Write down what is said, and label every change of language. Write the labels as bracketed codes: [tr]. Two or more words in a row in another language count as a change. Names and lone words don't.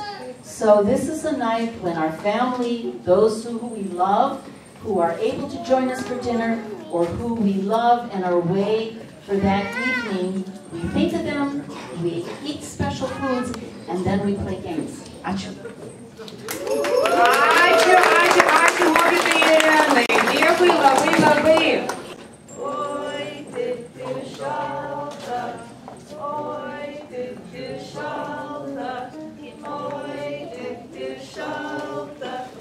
[en] So this is a night when our family, those who we love, who are able to join us for dinner, or who we love and are away for that evening, we think of them, we eat special foods, and then we play games. [lt] Ačiū. Ačiū, mokytojai Irenai. Dėkui labai. Oi, tėti šalta, oi, tėti šalta, oi, tėti šalta.